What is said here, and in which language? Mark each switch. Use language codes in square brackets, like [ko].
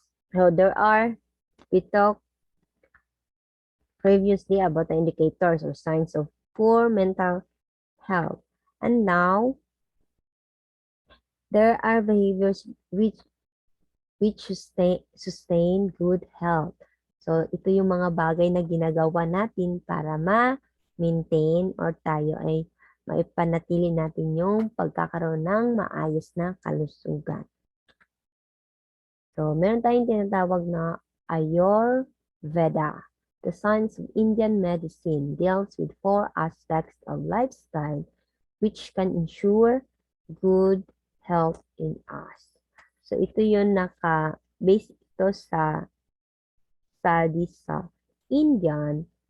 [en] So we talked previously about the indicators or signs of poor mental health. And now, there are behaviors which sustain good health. [tl] So, ito yung mga bagay na ginagawa natin para ma-maintain or tayo ay maipanatili natin yung pagkakaroon ng maayos na kalusugan. So, meron tayong tinatawag na Ayurveda. [en] The science of Indian medicine deals with 4 aspects of lifestyle which can ensure good health in us. [tl] So, ito yung naka-base ito sa studies sa Indian.